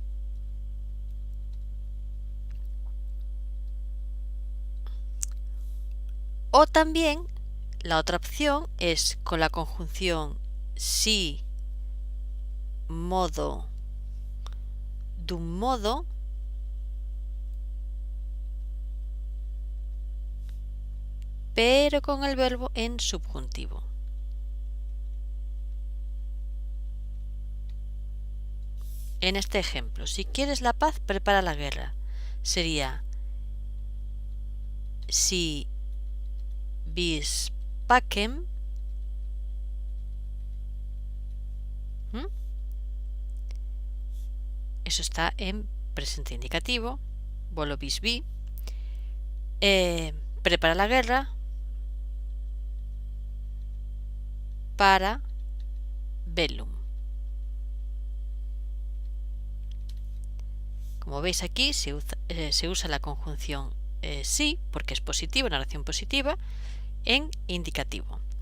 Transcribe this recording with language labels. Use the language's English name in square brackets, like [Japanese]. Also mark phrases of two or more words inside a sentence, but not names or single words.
[Spanish] O también la otra opción es con la conjunción si, modo, d'un modo, pero con el verbo en subjuntivo. En este ejemplo, si quieres la paz, prepara la guerra. [Latin] Sería si vis pacem, [Spanish] eso está en presente indicativo, [Latin] volo vis vi, [Spanish] prepara la guerra, [Latin] para bellum. [Spanish] Como veis aquí se usa la conjunción sí, porque es positiva, una oración positiva, en indicativo.